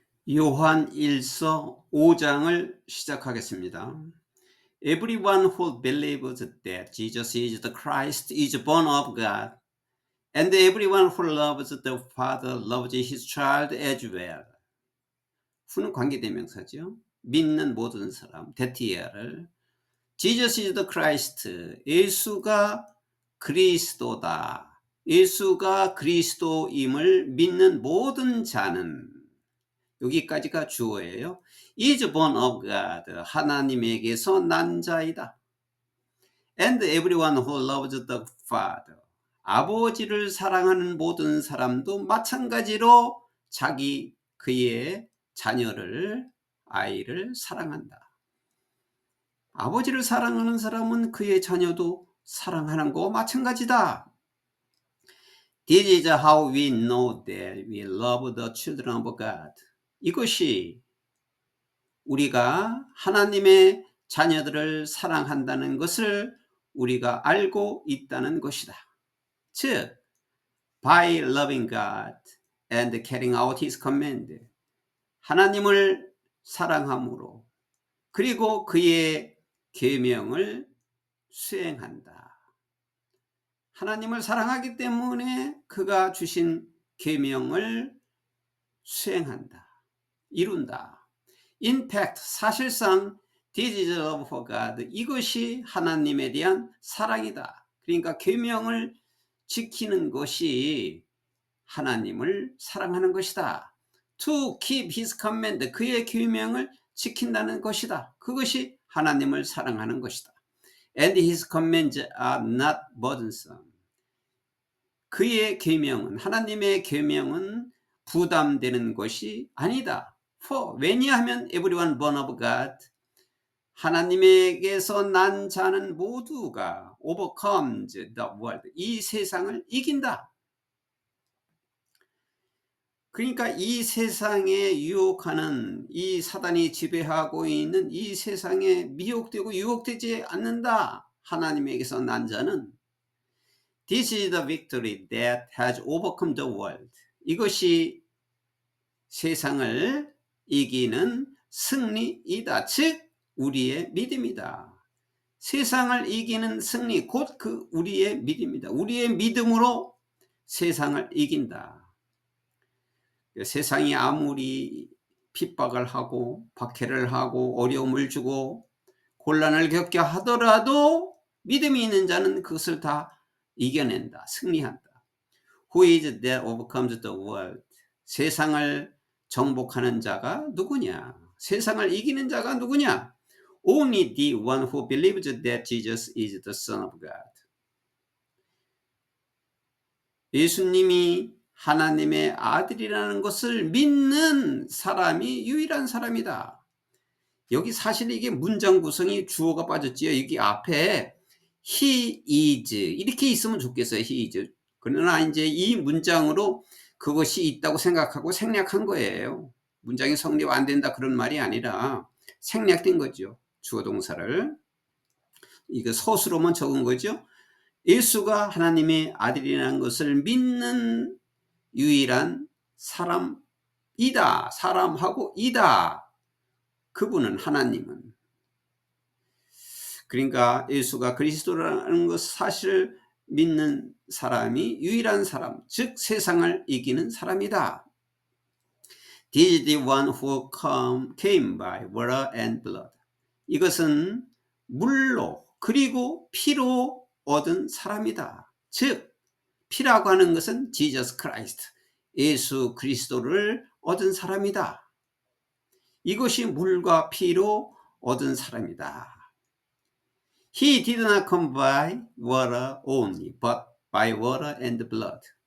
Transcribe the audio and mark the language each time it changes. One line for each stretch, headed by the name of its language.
Korean: 요한 1서 5장을 시작하겠습니다.
English: Everyone who believes that Jesus is the Christ is born of God, and everyone who loves the Father loves his child as well.
Korean: 후는 관계대명사죠. 믿는 모든 사람, 데티아를
English: Jesus is the Christ,
Korean: 예수가 그리스도다. 예수가 그리스도임을 믿는 모든 자는, 여기까지가 주어예요.
English: is born of God,
Korean: 하나님에게서 난 자이다.
English: And everyone who loves the Father,
Korean: 아버지를 사랑하는 모든 사람도 마찬가지로 그의 자녀를, 아이를 사랑한다. 아버지를 사랑하는 사람은 그의 자녀도 사랑하는 거와 마찬가지다.
English: This is how we know that we love the children of God.
Korean: 이것이 우리가 하나님의 자녀들을 사랑한다는 것을 우리가 알고 있다는 것이다.
English: 즉, by loving God and carrying out His command,
Korean: 하나님을 사랑함으로 그리고 그의 계명을 수행한다. 하나님을 사랑하기 때문에 그가 주신 계명을 수행한다. 이룬다.
English: In fact,
Korean: 사실상
English: this is love for God.
Korean: 이것이 하나님에 대한 사랑이다. 그러니까 계명을 지키는 것이 하나님을 사랑하는 것이다.
English: To keep his command.
Korean: 그의 계명을 지킨다는 것이다. 그것이 하나님을 사랑하는 것이다.
English: And his commands are not burdensome.
Korean: 그의 계명은, 하나님의 계명은 부담되는 것이 아니다.
English: For,
Korean: 왜냐하면
English: everyone born of God,
Korean: 하나님에게서 난 자는 모두가
English: overcomes the world,
Korean: 이 세상을 이긴다. 그러니까 이 세상에 유혹하는, 이 사단이 지배하고 있는 이 세상에 미혹되고 유혹되지 않는다. 하나님에게서 난 자는
English: This is the victory that has overcome the world.
Korean: 이것이 세상을 이기는 승리이다. 즉 우리의 믿음이다. 세상을 이기는 승리, 곧 우리의 믿음이다. 우리의 믿음으로 세상을 이긴다. 세상이 아무리 핍박을 하고 박해를 하고 어려움을 주고 곤란을 겪게 하더라도 믿음이 있는 자는 그것을 다 이겨낸다. 승리한다.
English: Who is that overcomes the world?
Korean: 세상을 정복하는 자가 누구냐? 세상을 이기는 자가 누구냐?
English: Only the one who believes that Jesus is the Son of God.
Korean: 예수님이 하나님의 아들이라는 것을 믿는 사람이 유일한 사람이다. 여기 사실 이게 문장 구성이 주어가 빠졌지요. 여기 앞에
English: he is
Korean: 이렇게 있으면 좋겠어요.
English: he is.
Korean: 그러나 이제 이 문장으로 그것이 있다고 생각하고 생략한 거예요. 문장이 성립 안 된다 그런 말이 아니라 생략된 거죠. 주어 동사를. 이거 서술로만 적은 거죠. 예수가 하나님의 아들이라는 것을 믿는 유일한 사람이다. 사람하고 이다. 그분은 하나님은. 그러니까 예수가 그리스도라는 것 사실을 믿는 사람이 유일한 사람, 즉 세상을 이기는 사람이다.
English: This is the one who came by water and blood.
Korean: 이것은 물로 그리고 피로 얻은 사람이다. 즉 피라고 하는 것은 Jesus Christ, 예수 그리스도를 얻은 사람이다. 이것이 물과 피로 얻은 사람이다.
English: He did not come by water only, but by water and blood.